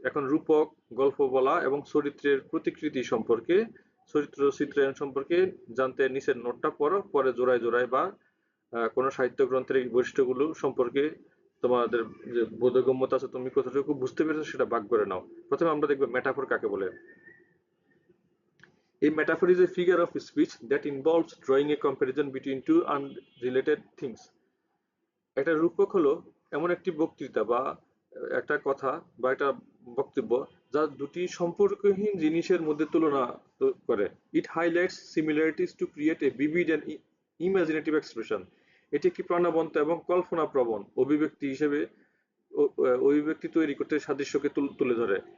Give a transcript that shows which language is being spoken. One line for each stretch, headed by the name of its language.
Bangla: এখন রূপক, গল্প বলা এবং চরিত্রের প্রতিকৃতি সম্পর্কে, চরিত্র চিত্রায়ন সম্পর্কে জানতে নিচের নোটটা পড়ো, পরে জোড়ায় জোড়ায় বা কোনো সাহিত্য গ্রন্থের এই বৈশিষ্ট্যগুলো সম্পর্কে তোমাদের যে বোধগম্যতা আছে, তুমি কতটুকু বুঝতে পেরেছো সেটা ভাগ করে নাও। প্রথমে আমরা দেখবো মেটাফোর কাকে বলে।
English: A metaphor is a figure of speech that involves drawing a comparison between two unrelated things.
Bangla: একটা রূপক হলো এমন একটি বক্তৃতা বা একটা কথা বা একটা বক্তব্য যা দুটি সম্পর্কহীন জিনিসের মধ্যে তুলনা করে।
English: It highlights similarities to create a vivid and imaginative expression.
Bangla: এটি একটি প্রাণবন্ত এবং কল্পনাপ্রবণ অভিব্যক্তি হিসেবে অভিব্যক্তি তৈরি করতে সাদৃশ্যকে তুলে ধরে।